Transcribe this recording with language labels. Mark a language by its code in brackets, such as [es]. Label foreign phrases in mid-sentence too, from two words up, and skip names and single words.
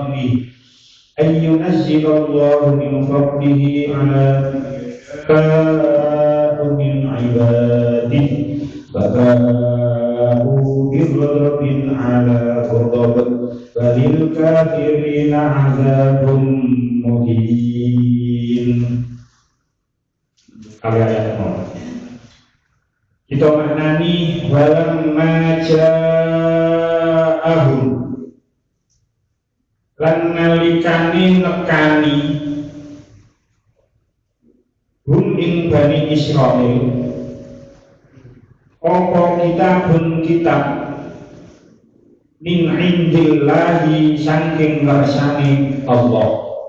[ar] فضله على من عباده فباءوا بغضب على غضب وللكافرين عذاب مهين. [jv] Ayat kita maknani [ar] ولما جاءهم [jv] lan nalikane nekani hum ing Bani Israil apa kitabun kitab [ar] من عند الله [jv] saking kersane Allah